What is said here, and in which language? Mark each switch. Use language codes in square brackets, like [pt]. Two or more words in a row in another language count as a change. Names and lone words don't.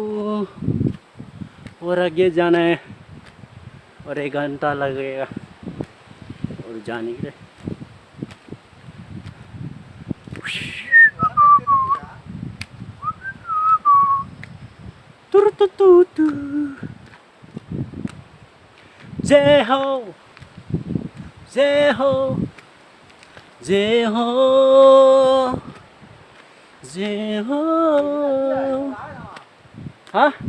[hi] और आगे जाना है और 1 घंटा लगेगा और जाने के लिए तुर तु तु तु जय हो जय हो जय हो जय हो हाँ